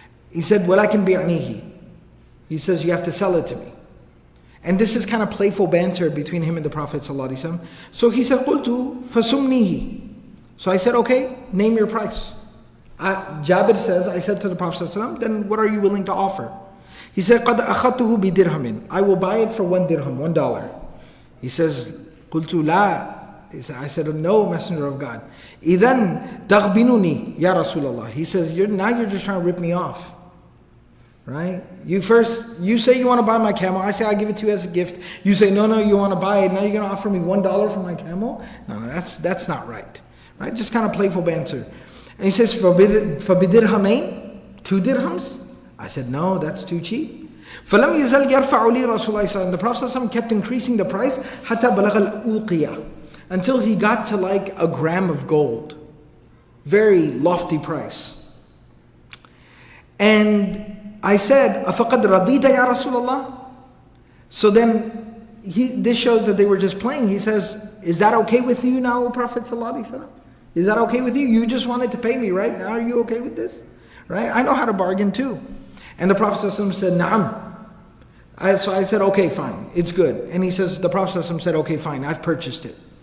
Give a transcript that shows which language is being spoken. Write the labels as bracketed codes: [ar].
[en] He said, [ar] وَلَكِنْ بِعْنِيهِ. [en] He says, you have to sell it to me. And this is kind of playful banter between him and the Prophet ﷺ. So he said, [ar] قُلْتُ فَسُمْنِيهِ. [en] So I said, okay, name your price. Jabir says, I said to the Prophet ﷺ, then what are you willing to offer? He said, [ar] قَدْ أَخَذْتُهُ بِدِرْهَمٍ. [en] I will buy it for 1 dirham, $1. He says, [ar] قُلْتُ لَا. [en] I said, no, Messenger of God. [ar] إِذَنْ تَغْبِنُنِي يَا رَسُولَ اللَّهِ. [en] He says, now you're just trying to rip me off. Right? You say you want to buy my camel. I say, I'll give it to you as a gift. You say, no, you want to buy it. Now you're going to offer me $1 for my camel? No, that's not right. Right? Just kind of playful banter. And he says, [ar] فَبِدِرْهَمَيْن, [en] 2 dirhams? I said, no, that's too cheap. [ar] فَلَمْ يَزَلْ يَرْفَعُ لِي رَسُولَ اللَّهِ. [en] The Prophet ﷺ kept increasing the price [ar] حَتَّى بَلَغَ الْأُوقِيَةِ, [en] until he got to like a gram of gold. Very lofty price. And I said, [ar] أَفَقَدْ رَضِيتَ يَا رَسُولَ اللَّهِ. [en] So then, this shows that they were just playing. He says, is that okay with you now, O Prophet ﷺ? Is that okay with you? You just wanted to pay me, right? Now are you okay with this? Right? I know how to bargain too. And the Prophet ﷺ said, Na'am. So I said, okay, fine. It's good. And the Prophet ﷺ said, okay, fine. I've purchased it.